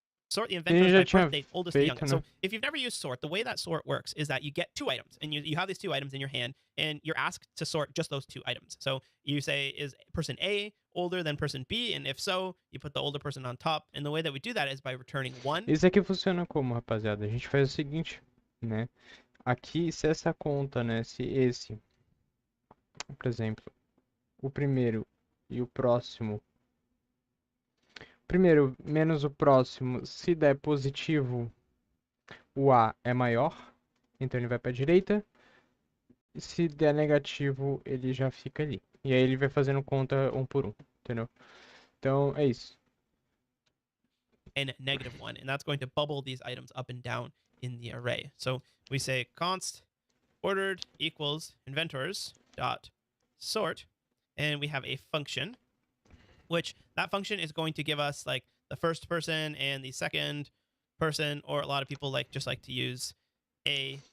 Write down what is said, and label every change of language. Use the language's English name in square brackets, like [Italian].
[English] sort the inventors by birth date, oldest to youngest. [Portuguese] Né? [English] So if you've never used sort, the way that sort works is that you get 2 items, and you have these 2 items in your hand, and you're asked to sort just those 2 items. So you say, is person A older than person B? And if so, you put the older person on top. And the way that we do that is by returning 1. [Portuguese] Isso aqui funciona como, rapaziada? A gente faz o seguinte, né? Aqui, se essa conta, né? Se esse, por exemplo, o primeiro e o próximo, primeiro menos o próximo, se der positivo, o A é maior, então ele vai para a direita. E se der negativo, ele já fica ali. E aí ele vai fazendo conta um por um, entendeu? Então é isso. [English] And -1, and that's going to bubble these items up and down in the array. So we say const ordered equals inventors dot sort, and we have a function, which that function is going to give us like the first person and the second person, or a lot of people just like to use A